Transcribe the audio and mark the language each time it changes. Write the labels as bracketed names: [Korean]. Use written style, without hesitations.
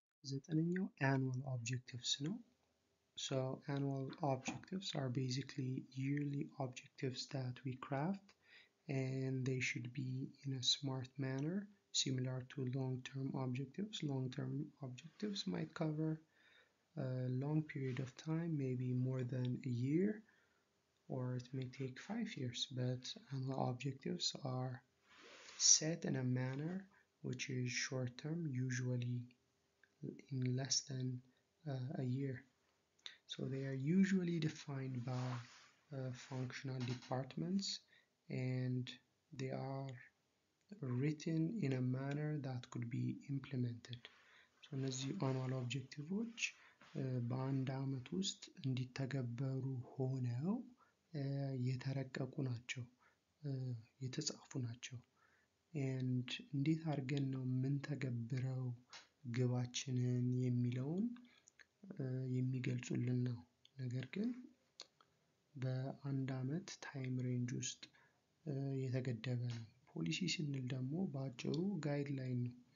[Amharic] ዘጠነኛው [English] annual objectives ነው። Annual objectives are basically yearly objectives that we craft, and they should be in a smart manner, similar to long-term objectives. Long-term objectives might cover a long period of time, maybe more than a year, or it may take 5 years, but annual objectives are set in a manner which is short-term, usually in less than a year. They are usually defined by functional departments, and they are written in a manner that could be implemented. [Amharic] እነዚህ አኑዋል ኦብጀክቲቮች በአንድ አመት ውስጥ እንዲተገበሩ ሆነው የተረቀቁ ናቸው፣ የተጻፉ ናቸው። and እንዴት አድርገን ነው የምንተገብረው ግባችንን የሚለውን የሚገልጹልን ነው። ነገር ግን በአንድ አመት ታይም ሬንጅ ውስጥ የተገደበ ነው። ፖሊሲ ስንል ደግሞ በአጭሩ ጋይድላይን ነው፣